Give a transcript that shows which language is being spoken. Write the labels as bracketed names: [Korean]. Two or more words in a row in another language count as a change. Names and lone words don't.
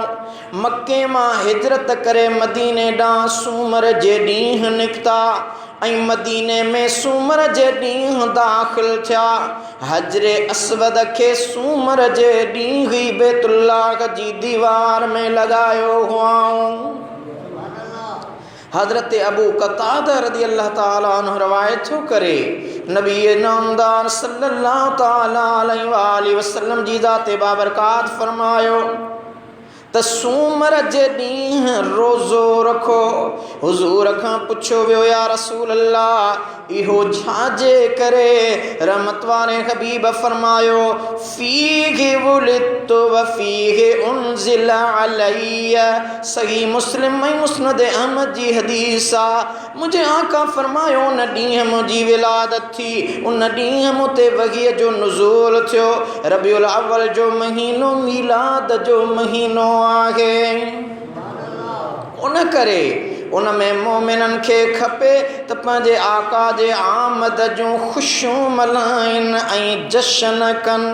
[Sindhi] मक्के मां हिजरत करे मदीने ॾांहुं सूमर जे ॾींहुं निकिता ऐं मदीने में सूमर जे ॾींहुं दाख़िल थिया। हजरे अस्वद खे सूमर जे ॾींहुं ई बैतुल्लाह जी दीवार में लॻायो हुआऊं। हज़रत अबू क़तादा [Arabic] رضي الله تعالى عنه [Sindhi] रवायत थो करे नबी नामदार [Arabic] صلى الله تعالى عليه و آله وسلم [Sindhi] जी ज़ात बाबरकात फरमायो त सूमर जे ॾींहुं रोज़ो रखो। हुज़ूर खां पुछियो वियो [Arabic] يا رسول الله [Sindhi] इहो छाजे करे? रहमत वारे हबीब फरमायो [Arabic] فيه ولدت و فيه أنزل علي. [Sindhi] सही मुस्लिम ऐं मुस्नद अहमद जी हदीस आहे। मुंहिंजे आका फरमायो उन ॾींहुं मुंहिंजी विलादत थी, उन ॾींहुं मूं ते वहीअ जो नुज़ूल थियो। रबीउल अव्वल जो महीनो मीलाद जो महीनो आहे। उन करे उन में मोमिननि खे खपे त पंहिंजे आका जे आमद जूं ख़ुशियूं मल्हाइनि ऐं जश्न कनि।